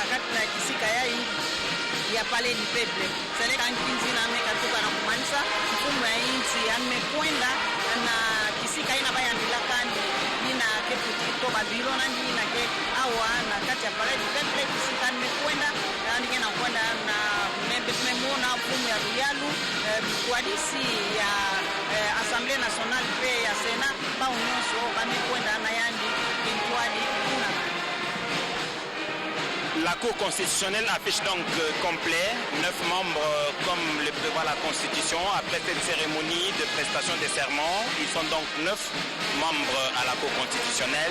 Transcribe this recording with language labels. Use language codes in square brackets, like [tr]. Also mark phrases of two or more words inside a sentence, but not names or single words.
[ktu] kati na kisika yayi ya palais du peuple seleka nkinzi na mekatuka na kumanisa mfumo ya inchi amekwenda na kisika ina bayandilaka ina keputi to babilo na ndina ke awa na kati ya palais du peuple kisika amekwenda ndike na kwenda na memona mfumo ya Ruyalu kuadisi ya Assemblée nationale pe ya Sénat ba nyonso bamekwenda na yandi kintwali kuna. [fr] La Cour constitutionnelle affiche donc complet 9 membres comme le prévoit recevoir la Constitution. Après cette cérémonie de prestation des serments, ils sont donc 9 membres à la Cour constitutionnelle.